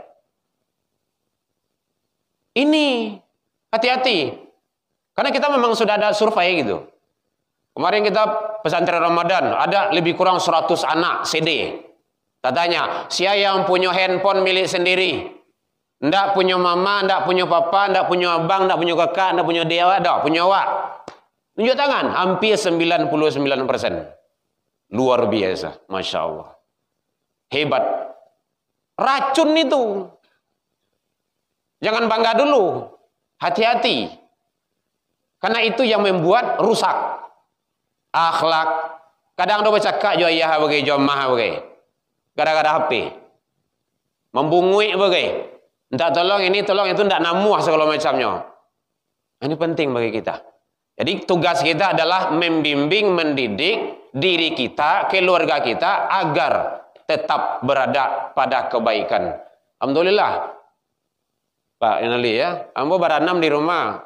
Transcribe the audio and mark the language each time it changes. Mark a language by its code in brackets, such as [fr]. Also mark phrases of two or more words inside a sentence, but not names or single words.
[id] Ini hati-hati. Karena kita memang sudah ada survei gitu. Kemarin kita pesantren Ramadan ada lebih kurang 100 anak CD. Katanya, siapa yang punya handphone milik sendiri? Ndak punya mama, ndak punya papa, ndak punya abang, ndak punya kakak, ndak punya dia, ndak punya awak. Tunjuk tangan, hampir 99%. Luar biasa, [ar] ما شاء الله. [id] Hebat. Racun itu. Jangan bangga dulu. Hati-hati. Karena itu yang membuat rusak. [min] Akhlak. Kadang ada bercakap jo ayah bagai, jo mah bagai. Gara-gara HP. Membungui bagai. Entah tolong ini, tolong itu, tidak namuah segala macamnya. Ini penting bagi kita. [id] Jadi tugas kita adalah membimbing, mendidik diri kita, keluarga kita agar tetap berada pada kebaikan. Alhamdulillah. [min] Pak Inali ya, ambo berenam di rumah.